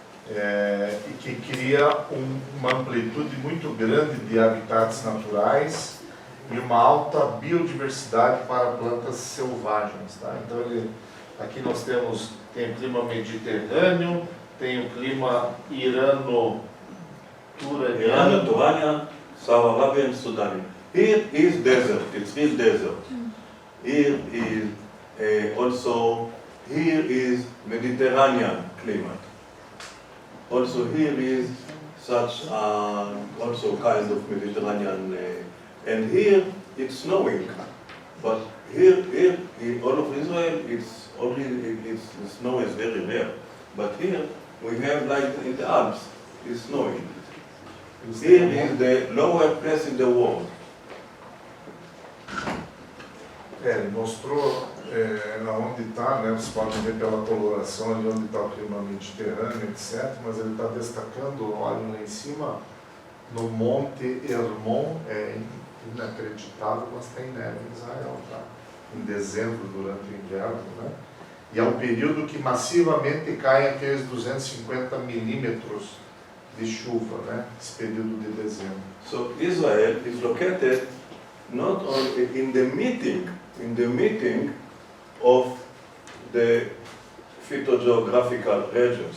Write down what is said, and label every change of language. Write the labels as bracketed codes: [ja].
[pt] E que cria uma amplitude muito grande de habitats naturais e uma alta biodiversidade para plantas selvagens, tá? Então aqui nós tem o clima mediterrâneo, tem o clima irano-turaniano. [en] Turanian, Saudi Arabia and Sudan. Here is desert, it's real desert. Here is also here is Mediterranean climate. Also here is such also kind of Mediterranean, and here it's snowing. But here all of Israel, it's only the snow is very rare. But here we have like in the Alps, it's snowing. Here is the lower place in the world. [pt] Ele mostrou onde está, né, vocês podem ver pela coloração ali onde está o clima mediterrâneo, etc. Mas ele está destacando, olhem lá em cima, no Monte Hermon, é inacreditável, mas tem neve em Israel, tá? Em dezembro, durante o inverno, né? E é um período que massivamente caem aqueles 250 milímetros de chuva, né? Esse período de dezembro. [en] So Israel is located not only in the meeting of the phytogeographical regions.